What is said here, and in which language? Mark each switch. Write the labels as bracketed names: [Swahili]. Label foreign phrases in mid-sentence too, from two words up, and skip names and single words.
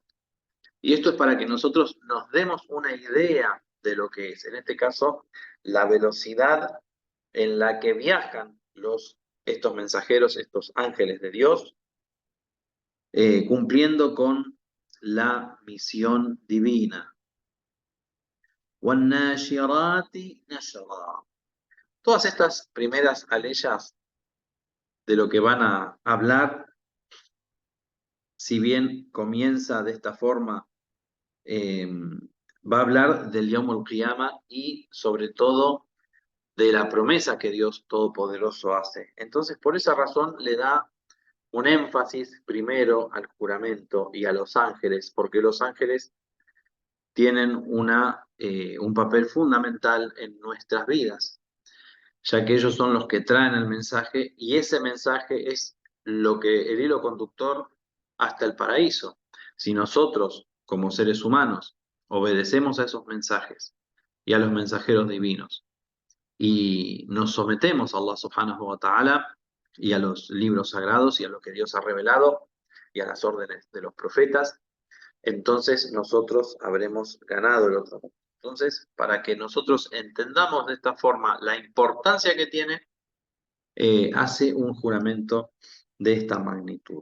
[Spanish] Y esto es para que nosotros nos demos una idea de lo que es, en este caso, la velocidad en la que viajan estos mensajeros, estos ángeles de Dios, cumpliendo con la misión divina. [Arabic] وَالنَّاشِرَاتِ نَشْرًا. [Spanish] Todas estas primeras aleyas de lo que van a hablar, si bien comienza de esta forma, va a hablar del [Arabic] يوم القيامة [Spanish] y sobre todo de la promesa que Dios Todopoderoso hace. Entonces, por esa razón le da un énfasis primero al juramento y a los ángeles, porque los ángeles tienen un papel fundamental en nuestras vidas, ya que ellos son los que traen el mensaje, y ese mensaje es el hilo conductor hasta el paraíso. Si nosotros, como seres humanos, obedecemos a esos mensajes y a los mensajeros divinos y nos sometemos a [Arabic] الله سبحانه وتعالى [Spanish] y a los libros sagrados y a lo que Dios ha revelado y a las órdenes de los profetas, entonces nosotros habremos ganado el otro mundo. Entonces, para que nosotros entendamos de esta forma la importancia que tiene, hace un juramento de esta magnitud.